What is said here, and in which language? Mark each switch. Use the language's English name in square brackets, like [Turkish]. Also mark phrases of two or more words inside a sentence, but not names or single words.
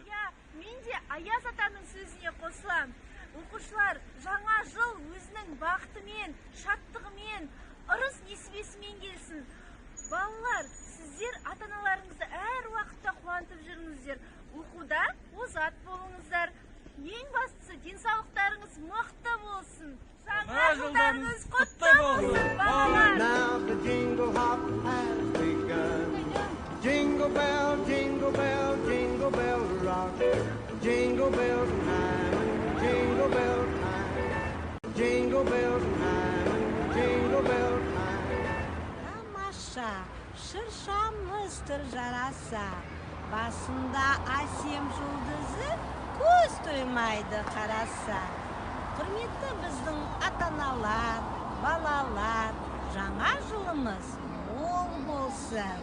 [Kazakh] Мен де Аяз атаның сөзіне қосылам. Оқушылар, жаңа жыл өзінің бақытымен, шаттығымен, ырыс несібесімен келсін. Балалар, сіздер ата-аналарыңызды әр уақытта қуантып жүріңіздер. Оқуда озат болыңыздар. Ең бастысы денсаулықтарыңыз мықты болсын. Жаңа жылдарыңыз құтты болсын, балалар. [English] Now the jingle hop has begun. Jingle bell, jingle bell, jingle bell rock. Jingle bells time, jingle bell time. Jingle bells time, jingle bell time. [Kazakh] Тамаша, шыршамызdır жараса. Басында әсем жұлдызы көз тоймайды қараса. Құрметті біздің ата-аналар, балалар, жаңа жылымыз мол болсын.